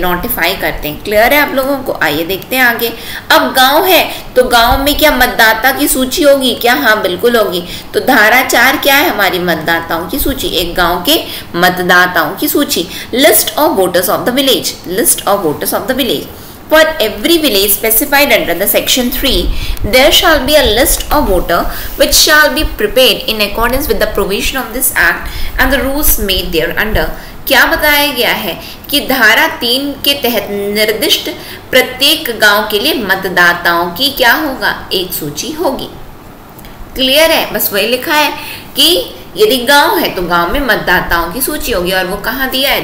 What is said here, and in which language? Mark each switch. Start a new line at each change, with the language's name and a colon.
Hindi: Notify करते हैं। Clear है आप लोगों को? आइए देखते हैं आगे। अब गांव है तो गांव में क्या मतदाता की सूची होगी क्या? हाँ बिल्कुल होगी। तो धारा 4 क्या है हमारी? मतदाताओं की सूची। एक गांव के मतदाताओं की सूची।
English: List of voters of the village, list of voters of the village. For every village specified under the section 3, there shall be a list of voter which shall be prepared in accordance with the provision of this act and the rules made thereunder.
Hindi: क्या बताया गया है कि धारा 3 के तहत निर्दिष्ट प्रत्येक गांव के लिए मतदाताओं की क्या होगा? एक सूची होगी। क्लियर है? बस वही लिखा है कि यदि गांव है तो गांव में मतदाताओं की सूची होगी, और वो कहाँ दिया है?